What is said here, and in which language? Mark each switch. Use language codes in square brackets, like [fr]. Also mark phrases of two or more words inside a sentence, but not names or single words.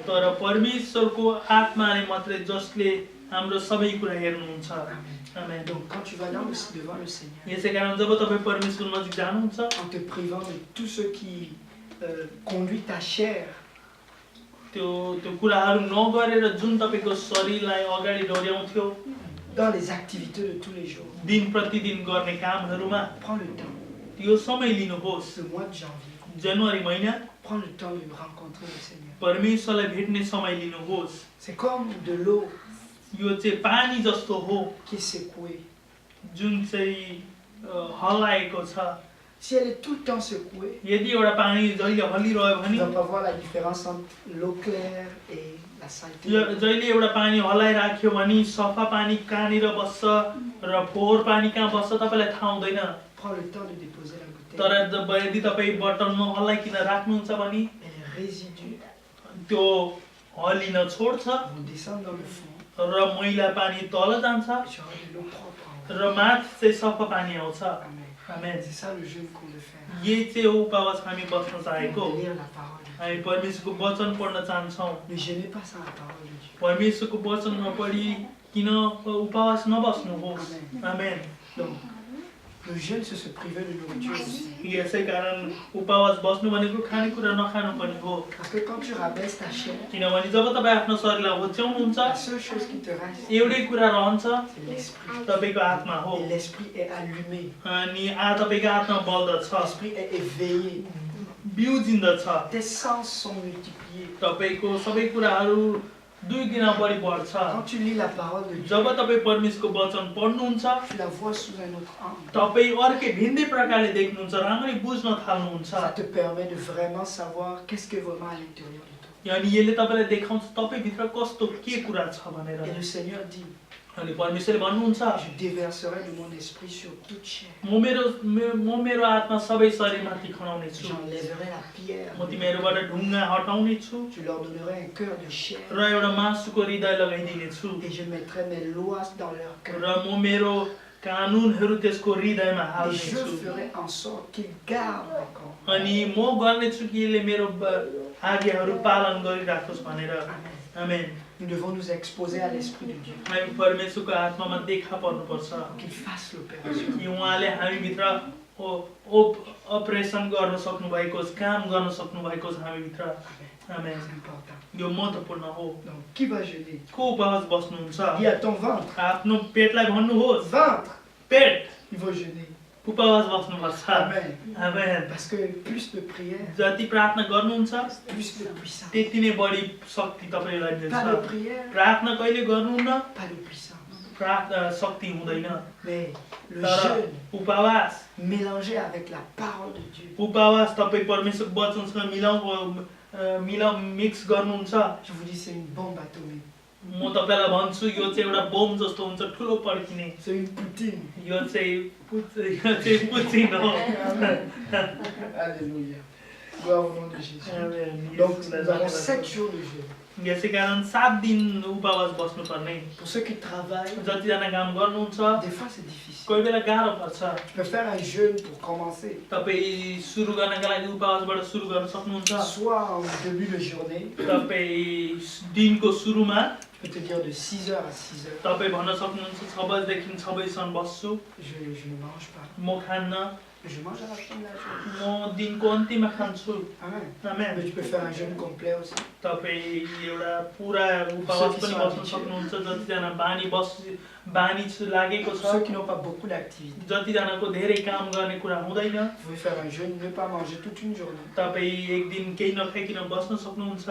[ne] तर परमेश्वरको आत्माले मात्रै जसले हाम्रो सबै कुरा हेर्नुहुन्छ [fr] Amen. [ne] आमेन [fr] Donc quand tu vas devant le Seigneur, [ne] यसै कारण जब तपाईँ परमेश्वर नजिक जानुहुन्छ [fr] en te privant de tout ce qui conduit ta chair [ne] त्यो कुराहरू नगरेर जुन तपाईँको शरीरलाई अगाडि डोर्याउँथ्यो [fr] dans les activités de tous les jours, [ne] दिन प्रतिदिन गर्ने कामहरूमा [fr] prends le temps, [ne] यो समय लिनुहोस् [fr] ce mois de janvier, [ne] जनवरी महिना [fr] prends le temps de rencontrer le Seigneur. [ne] परमेश्वरलाई भेट्ने समय लिनुहोस् [fr] C'est comme de l'eau [ne] यो चाहिँ पानी जस्तो हो [fr] qui est secouée. [ne] जुन चाहिँ हल्लाएको छ [fr] Si elle est tout le temps secouée, [ne] यदि एउटा पानी जहिले हल्लिरह्यो [fr] tu [ne] भने [fr] ne vas pas voir la différence entre l'eau claire et la saleté. [ne] जहिले एउटा पानी हल्लाइराख्यो भने सफा पानी कहाँनिर बस्छ र फोहोर पानी कहाँ बस्छ तपाईँलाई थाहा हुँदैन [fr] Prends le temps de déposer la bouteille. [ne] तर यदि तपाईँ बोतलमा हल्लाइकन राख्नुहुन्छ भने [fr] Et les résidus [ne] त्यो हल्लिन छोड्छ [fr] vont descendre dans le fond. [ne] र मैला पानी तल जान्छ [fr] Et tu auras de l'eau propre en haut. [ne] र माथि चाहिँ सफा पानी आउँछ [fr] Amen. [ne] आमेन [fr] C'est ça le jeûne qu'on veut faire. [ne] यही चाहिँ हो उपवास हामी बस्न चाहेको [fr] De lire la parole de Dieu. [ne] हामी परमेश्वरको वचन पढ्न चाहन्छौँ [fr] Ne gênez pas sans la parole de Dieu. [ne] परमेश्वरको वचन नपढी किन उपवास नबस्नुहोस् आमेन [fr] Donc, le jeûne, c'est se priver de nourriture aussi. [ne] यसै कारण उपवास बस्नु भनेको खानेकुरा नखानु पनि हो [fr] Parce que quand tu rabaisses ta chair, [ne] किनभने जब तपाईँ आफ्नो शरीरलाई होच्याउनुहुन्छ [fr] la seule chose qui te reste, [ne] एउटै कुरा रहन्छ [fr] c'est l'esprit. [ne] तपाईँको आत्मा हो [fr] Et l'esprit est allumé. [ne] अनि तपाईँको आत्मा बल्दछ [fr] L'esprit est éveillé. [ne] बिउजिन्दछ [fr] Tes sens sont multipliés. [ne] तपाईँको सबै कुराहरू दुई गुणा बढी बढ्छ [fr] Quand tu lis la parole de Dieu, [ne] जब तपाईँ परमेश्वरको वचन पढ्नुहुन्छ [fr] tu la vois sous un autre angle. [ne] तपाईँ अर्कै भिन्दै प्रकारले देख्नुहुन्छ राम्ररी बुझ्न थाल्नुहुन्छ [fr] Ça te permet de vraiment savoir qu'est-ce qui est vraiment à l'intérieur de toi. [ne] अनि यसले तपाईलाई देखाउँछ तपाईभित्र कस्तो के कुरा छ भनेर [fr] Et le Seigneur dit, [ne] अनि परमेश्वरले भन्नुहुन्छ [fr] je déverserai de mon esprit sur toute chair. [ne] म मेरो आत्मा सबै शरीरमाथि खनाउने छु [fr] J'enlèverai la pierre. [ne] म तिमीहरूबाट ढुङ्गा हटाउने छु [fr] Je leur donnerai un cœur de chair. [ne] र एउटा मासुको हृदय लगाइदिने छु [fr] Et je mettrai mes lois dans leur cœur. [ne] र म मेरो कानुनहरू त्यसको हृदयमा [fr] Et [ne] हाल्ने [fr] je [ne] छु [fr] ferai en sorte qu'ils gardent mes commandements. [ne] अनि म गर्नेछु कि यसले मेरो आज्ञाहरू पालन गरिराखोस् भनेर [fr] Amen. [ne] आमेन [fr] Nous devons nous exposer à l'Esprit de Dieu. [ne] हामी परमेश्वरको आत्मामा देखा पर्नुपर्छ [fr] Qu'il fasse l'opération. [ne] कि उहाँले हामीभित्र अपरेसन गर्न सक्नु भएको होस् काम गर्न सक्नु भएको होस् हामीभित्र [fr] Amen. [ne] आमेन [fr] C'est important. [ne] यो महत्त्वपूर्ण हो [fr] Donc, qui va jeûner? [ne] को उपवास बस्नुहुन्छ [fr] Dis à ton ventre. [ne] आफ्नो पेटलाई भन्नुहोस् [fr] Ventre, [ne] पेट [fr] il va jeûner. [ne] उपवास बस्नुपर्छ [fr] Amen. [ne] आमेन [fr] Parce que plus de prière, [ne] जति प्रार्थना गर्नुहुन्छ [fr] plus de puissance. [ne] त्यति नै बढी शक्ति तपाईलाई [fr] Pas de [ne] मिल्छ [fr] prière, [ne] प्रार्थना कहिले गर्नुहुन्न [fr] pas de puissance. [ne] शक्ति हुँदैन [fr] Mais le [ne] तर [fr] jeûne [ne] उपवास [fr] mélangé avec la parole de Dieu. [ne] उपवास तपाईँ परमेश्वरको वचनसँग मिक्स गर्नुहुन्छ [fr] Je vous dis, c'est une bombe atomique. [ne] म तपाईँलाई भन्छु यो चाहिँ एउटा बोम जस्तो हुन्छ ठुलो पड्किने [fr] C'est une poutine. [ne] यो चाहिँ पुचिन हो [fr] Alléluia. Gloire au nom de Jésus. [ne] आमेन। [fr] Donc, nous avons 7 jours de jeûne. [ne] यसै कारण 7 दिन उपवास बस्नुपर्ने [fr] Pour ceux qui travaillent, [ne] जतिजना काम गर्नुहुन्छ [fr] des fois c'est difficile. [ne] कोही बेला गाह्रो पर्छ [fr] Tu peux faire un jeûne pour commencer. [ne] तपाईँ सुरु गर्नका लागि उपवासबाट सुरु गर्न सक्नुहुन्छ [fr] Soit en début de journée, [ne] तपाईँ दिनको सुरुमा [fr] je peux te dire de 6h à 6h. [ne] तपाईँ भन्न सक्नुहुन्छ 6 बजेदेखि 6 बजीसम्म बस्छु [fr] Je ne mange pas. [ne] म खान्न [fr] Je mange à la fin de la journée. [ne] म दिनको अन्तिममा खान्छु [fr] Amen. [ne] आमेन [fr] Mais tu peux faire un jeûne complet aussi. [ne] तपाईँ एउटा पुरा उपवास पनि बस्न सक्नुहुन्छ जतिजना बानी लागेको [fr] Pour [ne] छ [fr] ceux qui n'ont pas beaucoup d'activités, [ne] जतिजनाको धेरै काम गर्ने कुरा हुँदैन [fr] vous pouvez faire un jeûne, ne pas manger toute une journée. [ne] तपाईँ एक दिन केही नखाइकन बस्न सक्नुहुन्छ